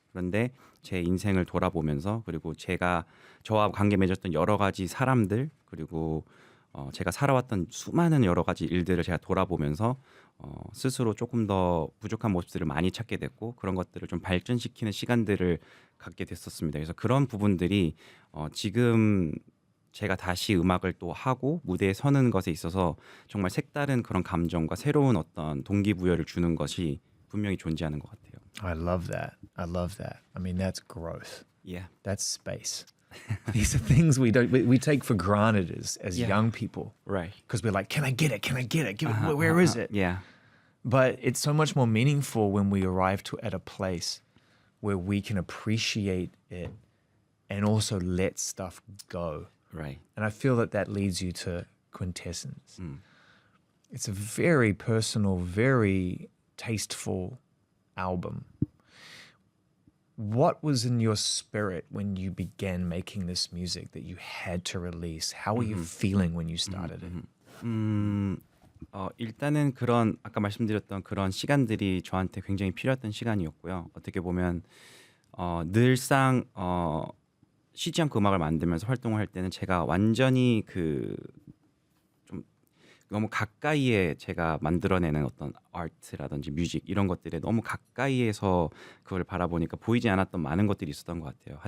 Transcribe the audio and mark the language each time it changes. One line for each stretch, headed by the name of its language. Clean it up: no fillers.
Korean: 그런데 제 인생을 돌아보면서 그리고 저와 관계 맺었던 여러 가지 사람들 그리고 제가 살아왔던 수많은 여러 가지 일들을 제가 돌아보면서 스스로 조금 더 부족한 모습들을 많이 찾게 됐고 그런 것들을 좀 발전시키는 시간들을 갖게 됐었습니다. 그래서 그런 부분들이 지금 제가 다시 음악을 또 하고 무대에 서는 것에 있어서 정말 색다른 그런 감정과 새로운 어떤 동기부여를 주는 것이 분명히 존재하는 것 같아요.
English: I love that. I mean, that's growth. Yeah. That's space. These are things we take for granted as young people. Right. Because we're like, can I get it? Give it, where is it? Yeah. But it's so much more meaningful when we arrive at a place where we can appreciate it and also let stuff go. Right. And I feel that leads you to Quintessence. It's a very personal, very tasteful album. what was in your spirit when you began making this music that you had to release? How were you feeling when you started it?
Korean: 일단은 그런 아까 말씀드렸던 그런 시간들이 저한테 굉장히 필요했던 시간이었고요. 어떻게 보면 늘상 쉬지 않고 음악을 만들면서 활동을 할 때는 제가 완전히 그 좀 너무 가까이에 제가 만들어내는 어떤 아트라든지 뮤직 이런 것들에 너무 가까이에서 그걸 바라보니까 보이지 않았던 많은 것들이 있었던 것 같아요.